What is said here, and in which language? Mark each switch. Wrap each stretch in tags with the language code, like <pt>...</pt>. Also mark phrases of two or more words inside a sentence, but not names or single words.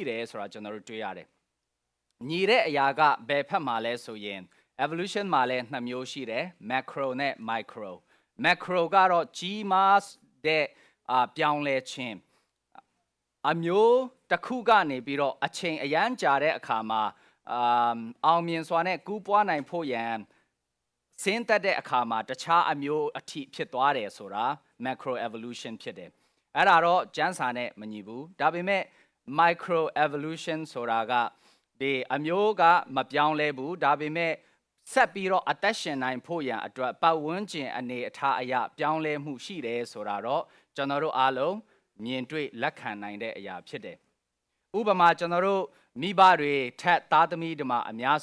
<my>တယ်ဆိုတာကျွန်တော်တို့တွေ့ရတယ်။ညီတဲ့အရာကဘယ်ဖက်မှာလဲဆိုရင် evolution မှာလည်း2မျိုးရှိတယ် macro နဲ့</my> <en>micro macro</en> <my>ကတော့ကြီးမားတဲ့ပြောင်းလဲခြင်းအမျိုးတစ်ခုကနေပြီးတော့အချိန်အရန်ကြာတဲ့အခါမှာအောင်မြင်စွာနဲ့ကူးပွားနိုင်ဖို့ရန်ဆင်းသက်တဲ့အခါမှာတခြားအမျိုး အထိဖြစ်သွားတယ်ဆိုတာ</my> <en>macro evolution</en> <my>ဖြစ်တယ်အဲ့ဒါတော့ကျမ်းစာနဲ့မညီဘူးဒါပေမဲ့</my> <en>micro evolution</en> <my>ဆိုတာကဒီအမျိုးကမပြောင်းလဲဘူးဒါပေမဲ့ဆက်ပြီးတော့အသက်ရှင်နိုင်ဖို့ရန်အတွက်ပတ်ဝန်းကျင်အနေ အထားအရပြောင်းလဲမှုရှိတယ်ဆိုတာတော့ကျွန်တော်တို့အားလုံးမြင်တွေ့လက်ခံနိုင်တဲ့အရာဖြစ်တယ်ဥပမာကျွန်တော်တို့မိဘတွေထက်သားသမီးတွေမှာအများ</my>